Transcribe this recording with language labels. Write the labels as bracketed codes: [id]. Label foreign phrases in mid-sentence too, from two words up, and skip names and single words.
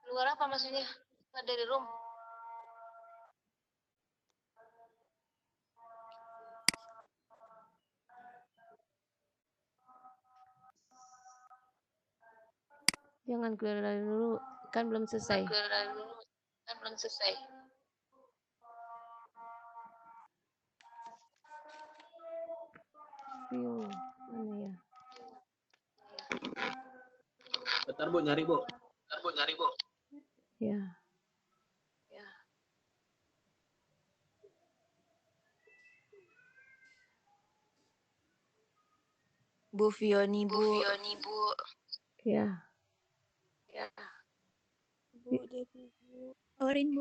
[id] Jangan keluar dari dulu, kan belum selesai. View, mana ya? Bentar Bu, nyari Bu. Ya. Bu Fioni, Bu. Ya. Bu Devi, Bu. Orin, Bu.